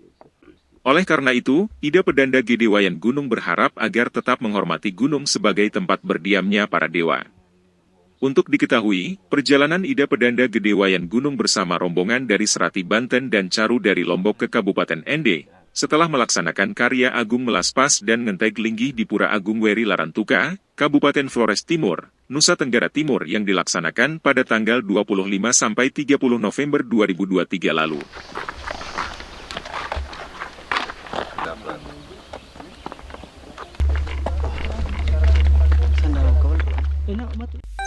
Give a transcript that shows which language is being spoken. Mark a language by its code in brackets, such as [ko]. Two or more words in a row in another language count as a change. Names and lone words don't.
[id] Oleh karena itu, Ida Pedanda Gede Wayan Gunung berharap agar tetap menghormati gunung sebagai tempat berdiamnya para dewa. Untuk diketahui, perjalanan Ida Pedanda Gede Wayan Gunung bersama rombongan dari Serati Banten dan Caru dari Lombok ke Kabupaten Ende, setelah melaksanakan karya Agung Melaspas dan Ngenteg Linggih di Pura Agung Weri Larantuka, Kabupaten Flores Timur, Nusa Tenggara Timur yang dilaksanakan pada tanggal 25–30 November 2023 lalu. Enak, mati.